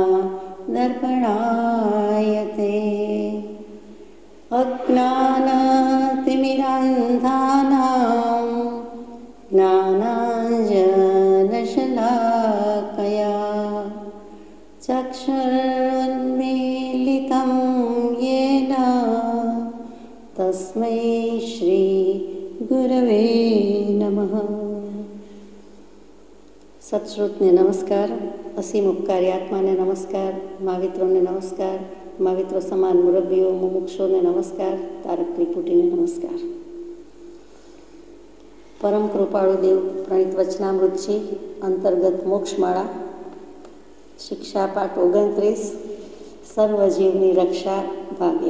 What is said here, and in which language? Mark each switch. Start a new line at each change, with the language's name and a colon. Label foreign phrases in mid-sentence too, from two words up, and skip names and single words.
Sanskrit: दर्पणायते अज्ञानतिमिरान्धानां ज्ञानाञ्जनशलाकया चक्षुरुन्मीलितं येन तस्मै श्री गुरवे नमः।
Gujarati: સત્શ્રુતને નમસ્કાર, અસીમ ઉપકારી આત્માને નમસ્કાર, મહાવિત્રોને નમસ્કાર, महाविત્રો સમાન મુરબ્બીઓ મુમુક્ષોને નમસ્કાર, તારક ત્રિપુટીને નમસ્કાર। પરમ કૃપાળુ દેવ પ્રણિત વચનામૃતજી અંતર્ગત મોક્ષમાળા શિક્ષા પાઠ 29 સર્વજીવની રક્ષા ભાગ 1।